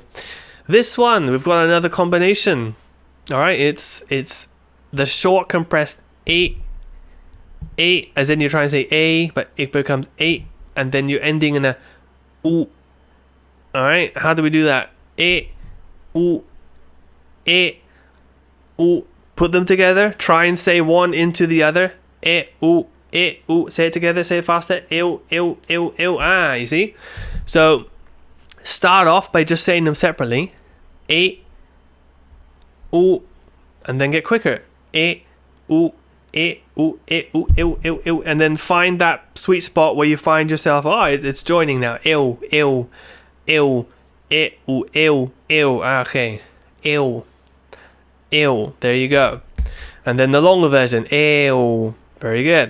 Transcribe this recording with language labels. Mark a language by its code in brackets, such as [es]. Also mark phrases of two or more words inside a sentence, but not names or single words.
[en] This one, we've got another combination. All right, it's the short compressed a, as in you're trying to say a, but it becomes a, and then you're ending in a u. All right, how do we do that? A, u, a, u. Put them together. Try and say one into the other. E, u, e, u. Say it together. Say it faster. Ew, ew, ew, ew. You see? So start off by just saying them separately. E, u, and then get quicker. E, u, e, u, e, u, ew, ew, ew. And then find that sweet spot where you find yourself, it's joining now. Ew, ew, ew, e, u, ew, ew. Okay. Ew. Ew, there you go. And then the longer version, ew. Very good.